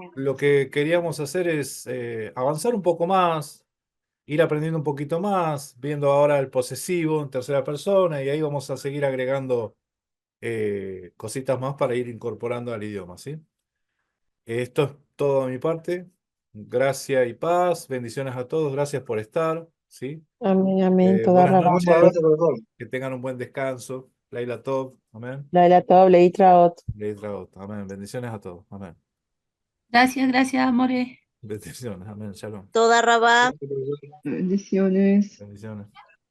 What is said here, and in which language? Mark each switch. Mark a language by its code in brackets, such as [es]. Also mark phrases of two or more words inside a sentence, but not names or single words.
[es] lo que queríamos hacer es avanzar un poco más, ir aprendiendo un poquito más, viendo ahora el posesivo en tercera persona y ahí vamos a seguir agregando cositas más para ir incorporando al idioma, ¿sí? Esto es todo de mi parte. Gracias y paz. Bendiciones a todos. Gracias por estar. ¿Sí? Amén, amén. Toda Buenas [he] rabá, [es] Muchas [he] more. [es] noches. gracias, profesor. Que tengan un buen descanso. [he] לילה טוב. Amén. לילה טוב, להתראות. Leitraot. [es] Amén. Bendiciones a todos. Amén. Gracias, amore. Bendiciones. Amén. Shalom. [he] תודה רבה. [es] Gracias, profesor. Bendiciones. Bendiciones.